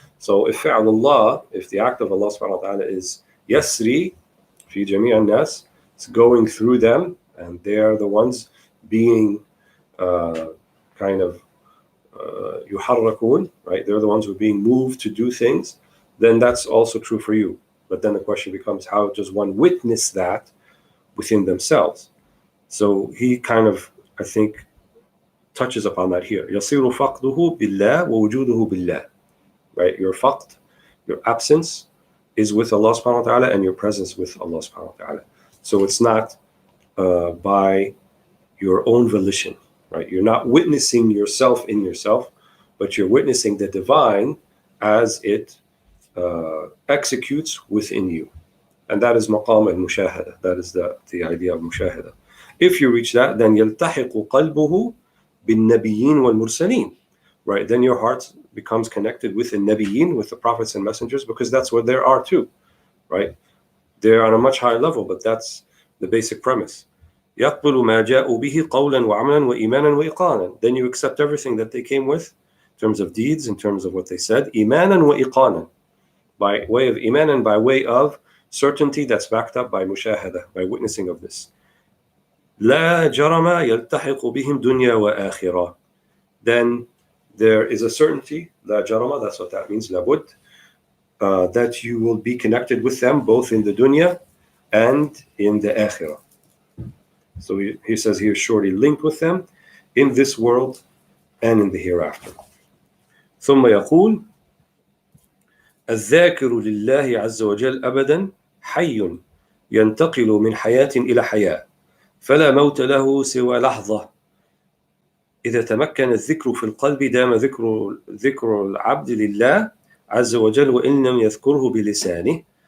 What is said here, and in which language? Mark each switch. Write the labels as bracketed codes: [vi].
[en] So if [ar] فعل الله, [en] if the act of Allah subhanahu wa ta'ala is [ar] يسري في جميع الناس, [en] it's going through them, and they are the ones being kind of [ar] يحركون, [en] right? They're the ones who are being moved to do things, then that's also true for you. But then the question becomes, how does one witness that within themselves? So he kind of, I think, touches upon that here. [ar] يصير فقده بالله ووجوده بالله, right? [en] Your faqd, your absence, is with Allah subhanahu wa ta'ala, and your presence with Allah subhanahu wa ta'ala. So it's not by your own volition, right? You're not witnessing yourself in yourself, but you're witnessing the divine as it executes within you. And that is maqam al-mushahada. That is the idea of mushahada. If you reach that, then [ar] يلتحق قلبه بالنبيين والمرسلين, [en] right? Then your heart becomes connected with the nabiyyin, with the prophets and messengers, because that's where there are too, right? They're on a much higher level, but that's the basic premise. [ar] يقبل ما جاءوا به قولا وعملا وإيمانا وإيقانا. [en] Then you accept everything that they came with in terms of deeds, in terms of what they said. [ar] إيمانا وإيقانا, [en] by way of iman and by way of certainty that's backed up by mushahada, by witnessing of this. [ar] لا جرم يلتحق بهم دنيا وآخرة. [en] Then there is a certainty, [ar] لا جرم, [en] that's what that means, لابد, that you will be connected with them both in the dunya and in the akhirah. So he says he is surely linked with them in this world and in the hereafter. [ar] ثم يقول الذاكر لله عز وجل أبدا حي ينتقل من حياة إلى حياة فلا موت له سوى لحظة. إذا تمكن الذكر في القلب دام ذكر العبد لله عز وجل وإن لم يذكره بلسانه.